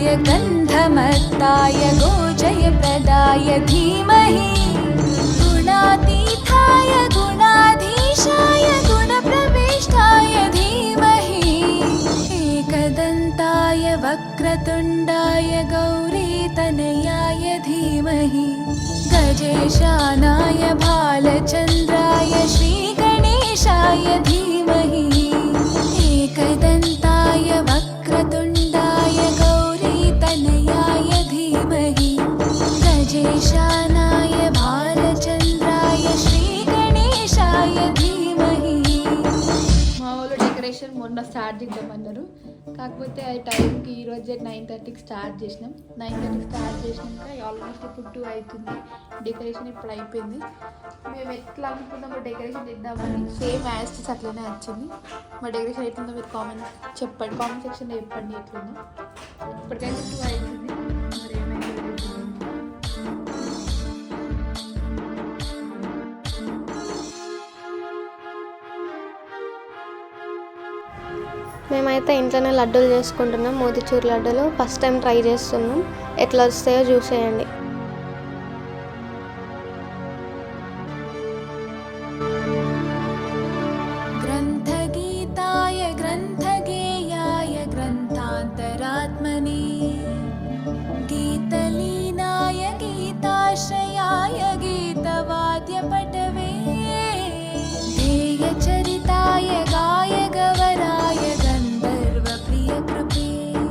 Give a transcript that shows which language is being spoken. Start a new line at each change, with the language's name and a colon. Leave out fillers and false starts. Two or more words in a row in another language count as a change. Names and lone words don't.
Sanskrit: गन्धमत्ताय गोजयप्रदाय धीमहि गुणातीताय गुणाधीशाय गुणप्रविष्टाय धीमहि एकदन्ताय वक्रतुण्डाय गौरीतनयाय धीमहि गजेशानाय भालचन्द्राय श्रीगणेशाय धीमहि एकदन्ताय वक्रतुण्डाय गौरीतनयाय धीमहि गजेशानाय भालचन्द्राय श्रीगणेशाय धीमहि.
Telugu: మా ఊళ్ళో డెకరేషన్ మొన్న స్టార్ట్ చేద్దామన్నారు, కాకపోతే అది టైంకి ఈరోజే 9:30కి స్టార్ట్ చేసినాం. 9:30కి స్టార్ట్ చేసినాక ఆల్మోస్ట్ ఇప్పుడు 2 అవుతుంది. డెకరేషన్ ఇప్పుడు అయిపోయింది. మేము ఎట్లా అనుకున్నామో డెకరేషన్ ఇద్దామని
English: same as it is
Telugu: అట్లనే వచ్చింది. మా డెకరేషన్ ఎట్లుందో మీరు
English: comment section
Telugu: చెప్పండి ఎట్లుందో. ఇప్పటికైతే 2 అవుతుంది. మరి ఏమైనా మేమైతే ఇంట్లోనే లడ్డూలు చేసుకుంటున్నాం, మోతిచూర్ లడ్డూలు.
English: first time try
Telugu: చేస్తున్నాం, ఎట్లా వస్తాయో చూసేయండి.
Sanskrit: ग्रन्थगीताय ग्रन्थगेयाय ग्रन्थान्तरात्मने गीतलीनाय गीताश्रयाय गीतवाद्यपटवे ध्येयचरिताय गायगवराय गन्धर्वप्रियकृपे